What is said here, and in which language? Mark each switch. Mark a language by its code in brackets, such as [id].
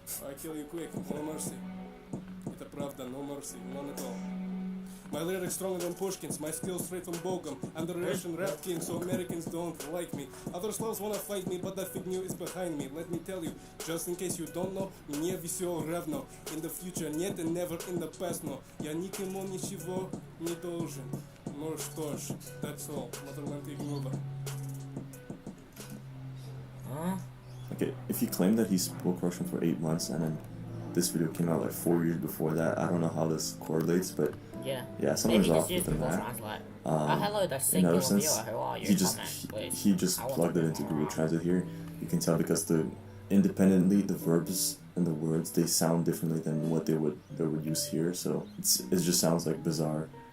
[en] I kill you quick, no mercy. [ru] Это правда, [en] no mercy, none at all. My lyrics stronger than Pushkin's, my skills straight from Bogom. I'm the Russian rap king, so Americans don't like me. Other Slavs wanna fight me, but that figure is behind me. Let me tell you, just in case you don't know, [ru] мне все равно. [en] In the future нет and never in the past, no. [ru] Я никому ничего не должен. Ну что ж, [en] that's all. Motherland ignore. Okay, if he claimed that he spoke Russian for 8 months and then this video came out like 4 years before that, I don't know how this correlates, but yeah, something's off with that. Hello, the In another singular sense, viewer, who are you? he just plugged it into Google Translate here. You can tell because independently the verbs and the words, they sound differently than what they would use here, so it just sounds like bizarre.